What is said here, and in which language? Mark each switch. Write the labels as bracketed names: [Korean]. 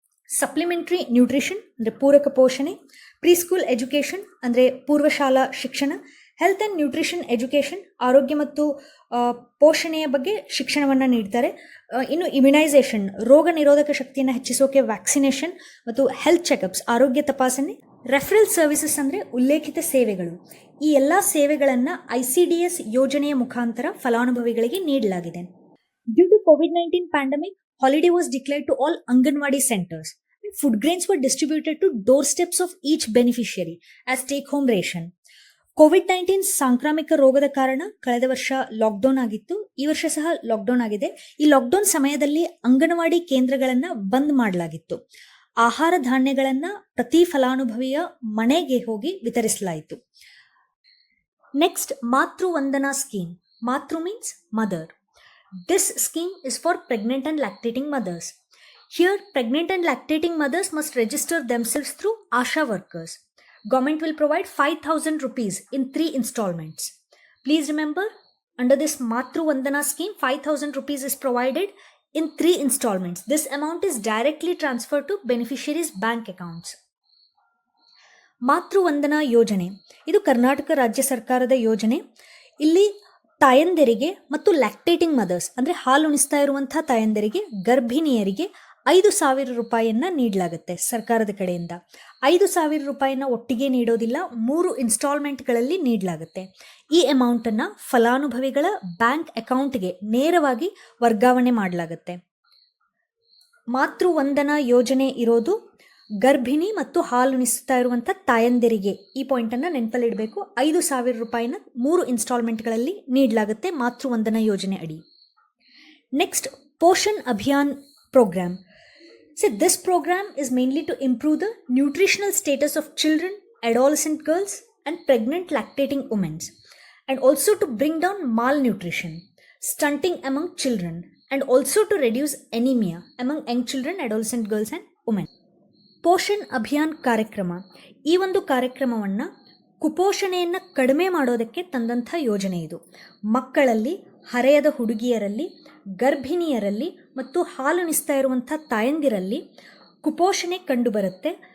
[Kannada] Supplementary nutrition ಅಂದರೆ ಪೂರಕ ಪೋಷಣೆ, ಪ್ರೀಸ್ಕೂಲ್ ಎಜುಕೇಷನ್ ಅಂದರೆ ಪೂರ್ವಶಾಲಾ ಶಿಕ್ಷಣ, ಹೆಲ್ತ್ ಆ್ಯಂಡ್ ನ್ಯೂಟ್ರಿಷನ್ ಎಜುಕೇಷನ್ ಆರೋಗ್ಯ ಮತ್ತು ಪೋಷಣೆಯ ಬಗ್ಗೆ ಶಿಕ್ಷಣವನ್ನು ನೀಡ್ತಾರೆ. ಇನ್ನು ಇಮ್ಯುನೈಸೇಷನ್ ರೋಗ ನಿರೋಧಕ ಶಕ್ತಿಯನ್ನು ಹೆಚ್ಚಿಸೋಕೆ ವ್ಯಾಕ್ಸಿನೇಷನ್ ಮತ್ತು ಹೆಲ್ತ್ ಚೆಕಪ್ಸ್ ಆರೋಗ್ಯ ತಪಾಸಣೆ. ರೆಫರಲ್ ಸರ್ವಿಸಸ್ ಅಂದರೆ ಉಲ್ಲೇಖಿತ ಸೇವೆಗಳು. ಈ ಎಲ್ಲ ಸೇವೆಗಳನ್ನು ICDS ಯೋಜನೆಯ ಮುಖಾಂತರ ಫಲಾನುಭವಿಗಳಿಗೆ ನೀಡಲಾಗಿದೆ. [English] Due to COVID-19 pandemic, holiday was declared to all Anganwadi centers. Food grains were distributed to doorsteps of each beneficiary as take-home ration. [Kannada] COVID-19 ಸಾಂಕ್ರಾಮಿಕ ರೋಗದ ಕಾರಣ ಕಳೆದ ವರ್ಷ ಲಾಕ್ಡೌನ್ ಆಗಿತ್ತು. ಈ ವರ್ಷ ಸಹ ಲಾಕ್ಡೌನ್ ಆಗಿದೆ. ಈ ಲಾಕ್ಡೌನ್ ಸಮಯದಲ್ಲಿ ಅಂಗನವಾಡಿ ಕೇಂದ್ರಗಳನ್ನು ಬಂದ್ ಮಾಡಲಾಗಿತ್ತು. ಆಹಾರ ಧಾನ್ಯಗಳನ್ನು ಪ್ರತಿ ಫಲಾನುಭವಿಯ ಮನೆಗೆ ಹೋಗಿ ವಿತರಿಸಲಾಯಿತು. [English] Next, Matru Vandana scheme. Matru means mother. This scheme is for pregnant and lactating mothers. Here, pregnant and lactating mothers must register themselves through ASHA workers. Government will provide 5,000 rupees in 3 installments. Please remember, under this Matru Vandana scheme, 5,000 rupees is provided in 3 installments. This amount is directly transferred to beneficiaries' bank accounts. [Kannada] ಮಾತೃ ವಂದನಾ ಯೋಜನೆ ಇದು ಕರ್ನಾಟಕ ರಾಜ್ಯ ಸರ್ಕಾರದ ಯೋಜನೆ. ಇಲ್ಲಿ ತಾಯಂದಿರಿಗೆ ಮತ್ತು lactating mother's ಅಂದರೆ ಹಾಲುಣಿಸ್ತಾ ಇರುವಂಥ ತಾಯಂದಿರಿಗೆ, ಗರ್ಭಿಣಿಯರಿಗೆ 5,000 ರೂಪಾಯಿಯನ್ನು ನೀಡಲಾಗುತ್ತೆ ಸರ್ಕಾರದ ಕಡೆಯಿಂದ. 5,000 ರೂಪಾಯಿನ ಒಟ್ಟಿಗೆ ನೀಡೋದಿಲ್ಲ, 3 ಇನ್ಸ್ಟಾಲ್ಮೆಂಟ್ಗಳಲ್ಲಿ ನೀಡಲಾಗುತ್ತೆ. ಈ ಅಮೌಂಟನ್ನು ಫಲಾನುಭವಿಗಳ ಬ್ಯಾಂಕ್ ಅಕೌಂಟ್ಗೆ ನೇರವಾಗಿ ವರ್ಗಾವಣೆ ಮಾಡಲಾಗುತ್ತೆ. ಮಾತೃ ವಂದನಾ ಯೋಜನೆ ಇರೋದು ಗರ್ಭಿಣಿ ಮತ್ತು ಹಾಲುಣಿಸ್ತಾ ಇರುವಂಥ ತಾಯಂದಿರಿಗೆ. ಈ ಪಾಯಿಂಟನ್ನು ನೆನಪಲ್ಲಿಡಬೇಕು. 5,000 ರೂಪಾಯಿನ 3 ಇನ್ಸ್ಟಾಲ್ಮೆಂಟ್ಗಳಲ್ಲಿ ನೀಡಲಾಗುತ್ತೆ ಮಾತೃ ವಂದನಾ ಯೋಜನೆ ಅಡಿ. Next, [English] Poshan Abhiyan program. So this program is mainly to improve the nutritional status of children, adolescent girls, and pregnant lactating women, and also to bring down malnutrition, stunting among children, and also to reduce anemia among young children, adolescent girls, and women. [Kannada] Poshan Abhiyan ಕಾರ್ಯಕ್ರಮ, ಈ ಒಂದು ಕಾರ್ಯಕ್ರಮವನ್ನು ಕುಪೋಷಣೆಯನ್ನು ಕಡಿಮೆ ಮಾಡೋದಕ್ಕೆ ತಂದಂಥ ಯೋಜನೆ ಇದು. ಮಕ್ಕಳಲ್ಲಿ, ಹರೆಯದ ಹುಡುಗಿಯರಲ್ಲಿ, ಗರ್ಭಿಣಿಯರಲ್ಲಿ ಮತ್ತು ಹಾಲುಣಿಸ್ತಾ ಇರುವಂಥ ತಾಯಂದಿರಲ್ಲಿ ಕುಪೋಷಣೆ ಕಂಡುಬರುತ್ತೆ.